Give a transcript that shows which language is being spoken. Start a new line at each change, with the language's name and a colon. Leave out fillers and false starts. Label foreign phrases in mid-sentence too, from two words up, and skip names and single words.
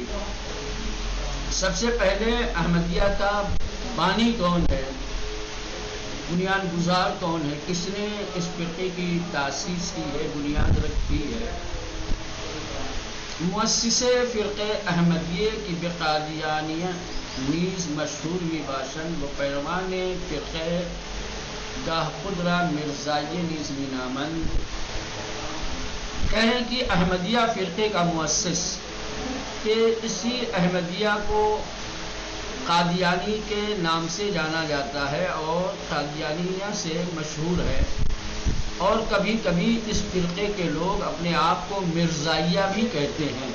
Urdu: سب سے پہلے احمدیہ کا بانی کون ہے، بنیاد گزار کون ہے، کس نے اس فرقے کی تاسیس کی ہے، بنیاد رکھی ہے.
Persian: مؤسس فرقہ احمدیہ کی بقادیانیہ نیز مشہور می باشند و پیروان فرقہ گاہ قدرہ مرزائیہ نیز می نامند.
Urdu: کہیں کہ احمدیہ فرقے کا مؤسس، کہ اسی احمدیہ کو قادیانی کے نام سے جانا جاتا ہے اور قادیانیہ سے مشہور ہے، اور کبھی کبھی اس فرقے کے لوگ اپنے آپ کو مرزائیہ بھی کہتے ہیں.